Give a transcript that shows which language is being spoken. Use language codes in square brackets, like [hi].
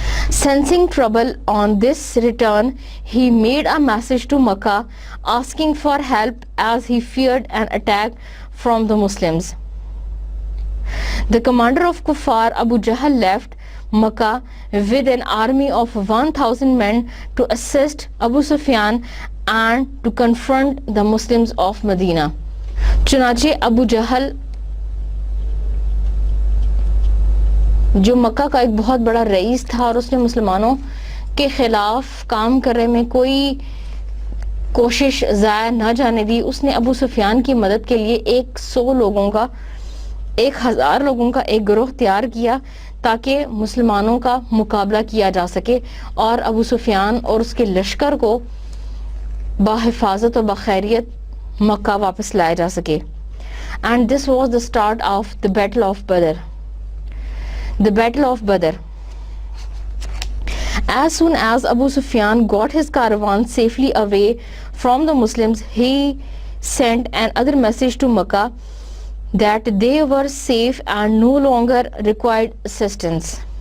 [en] Sensing trouble on this return, he made a message to Makkah asking for help, as he feared an attack from the Muslims. The commander of kuffar, Abu Jahl, left Makkah with an army of 1,000 men to assist Abu Sufyan and to confront the Muslims of Medina. [ur] چنانچہ ابو جہل جو مکہ کا ایک بہت بڑا رئیس تھا اور اس نے مسلمانوں کے خلاف کام کرنے میں کوئی کوشش ضائع نہ جانے دی، اس نے ابو سفیان کی مدد کے لیے 100 لوگوں کا 1000 لوگوں کا ایک گروہ تیار کیا تاکہ مسلمانوں کا مقابلہ کیا جا سکے اور ابو سفیان اور اس کے لشکر کو بحفاظت و بخیریت مکہ واپس لایا جا سکے. [en] And this was the start of the Battle of Badr. The Battle of Badr. As soon as Abu Sufyan got his caravan safely away from the Muslims, he sent another message to Makkah that they were safe and no longer required assistance.